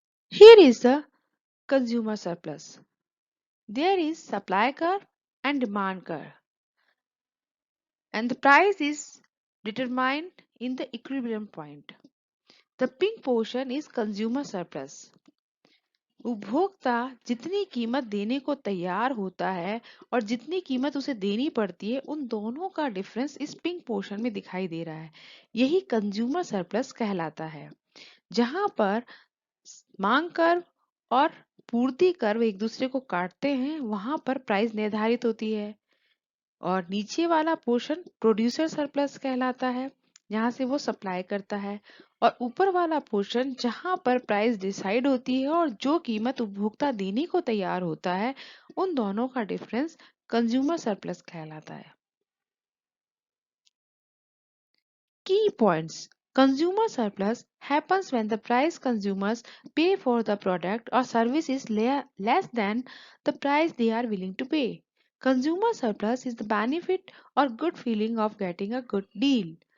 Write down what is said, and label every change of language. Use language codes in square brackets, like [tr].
[en] Here is the consumer surplus. There is supply curve and demand curve, and the price is determined in the equilibrium point. The pink portion is consumer surplus. [hi] उपभोक्ता जितनी कीमत देने को तैयार होता है और जितनी कीमत उसे देनी पड़ती है उन दोनों का डिफरेंस इस पिंक पोर्शन में दिखाई दे रहा है। यही कंज्यूमर सरप्लस कहलाता है, जहां पर मांग कर्व और पूर्ति कर्व एक दूसरे को काटते हैं, वहां पर प्राइस निर्धारित होती है। और नीचे वाला पोर्शन प्रोड्यूसर सरप्लस कहलाता है, जहां से वो सप्लाई करता है। और ऊपर वाला पोर्शन जहां पर प्राइस डिसाइड होती है और जो कीमत उपभोक्ता देने को तैयार होता है, उन दोनों का डिफरेंस कंज्यूमर सरप्लस कहलाता है। [en] Key points. Consumer surplus happens when the price consumers pay for the product or service is less than the price they are willing to pay. Consumer surplus is the benefit or good feeling of getting a good deal.